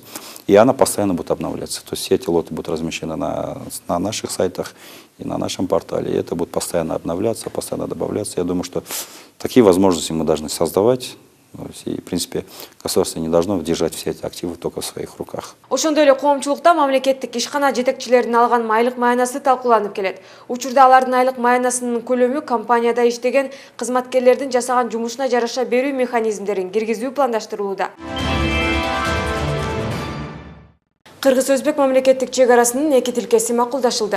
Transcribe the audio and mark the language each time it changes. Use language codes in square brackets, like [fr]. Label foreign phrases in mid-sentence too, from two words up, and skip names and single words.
[ru] И она постоянно будет обновляться. То есть все эти лоты будут размещены на наших сайтах и на нашем портале. И это будет постоянно обновляться, постоянно добавляться. Я думаю, что такие возможности мы должны создавать. То есть, и, в принципе, государство не должно держать все эти активы только в своих руках. [ky] Ошондой эле коомчулукта мамлекеттик ишкана жетекчилеринин алган айлык маянасы талкууланып келет. Учурда алардын айлык маянасынын көлөмү компанияда иштеген кызматкерлердин жасаган жумушуна жараша берүү механизмдерин киргизүү пландаштырылууда. Кыргыз-Өзбек мамлекеттик чек арасынын эки тилкеси макулдашылды.